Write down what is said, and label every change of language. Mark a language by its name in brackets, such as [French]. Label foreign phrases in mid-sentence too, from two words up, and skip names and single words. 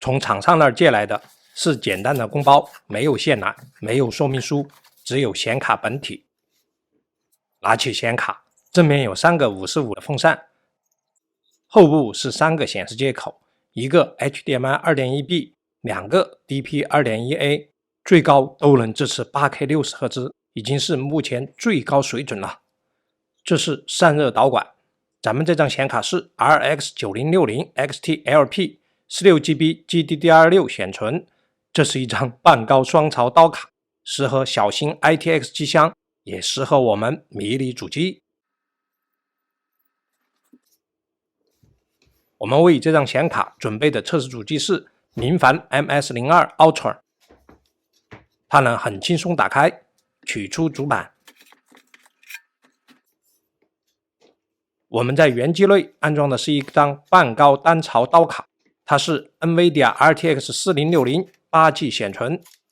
[Chinese] 從廠商那兒借来的是簡單的公包，沒有線纜，沒有說明書，只有顯卡本體。拿起顯卡，正面有3個55的風扇，後部是3個顯示接口，一個 HDMI 2.1B， 2個 DP 2.1A，最高都能支持 8K 60赫茲，已經是目前最高水準了。這是散熱導管，咱們這張顯卡是 RX 9060 XT LP 16GB GDDR6 顯存，這是一張半高雙槽刀卡，適合小型 ITX 機箱，也適合我們迷你主機。我們為這張顯卡準備的測試主機是明帆 MS02 Ultra， 它能很輕鬆打開，取出主板。我們在原機內安裝的是一張半高單槽刀卡，它是 NVIDIA RTX 4060 8G 顯存。